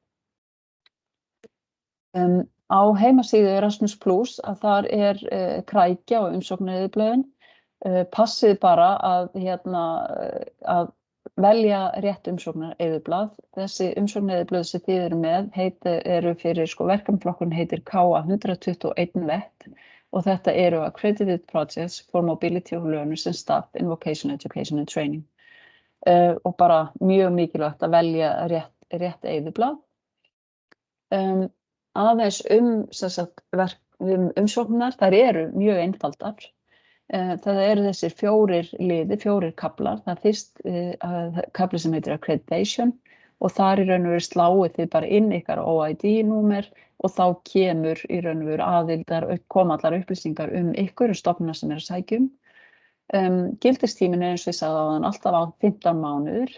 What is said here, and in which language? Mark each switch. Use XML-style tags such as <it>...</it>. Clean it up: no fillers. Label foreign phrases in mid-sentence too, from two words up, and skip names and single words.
<is>Á heimasíðu Erasmus+ að þar krækja og umsóknareyðublöðin. Passið bara að velja rétt umsóknareyðublað. Þessi umsóknareyðublöð sem þið eru með eru fyrir verkefnaflokkurinn heitir KA121 VET og þetta eru Accredited Projects for Mobility of Learners and Staff in Vocational Education and Training. Og bara mjög mikilvægt að velja rétt eyðublað. Aðeins umsóknar, þær eru mjög einfaldar. Það eru þessir 4 kaflar. Það fyrst kafli sem heitir Accreditation og þar í raun og veru sláið þið bara inn ykkar OID-númer og þá kemur í raun og veru koma allar upplýsingar ykkur stofnunar sem að sækja Gildistíminn eins og ég sagði áðan alltaf á 15 mánuður.</is>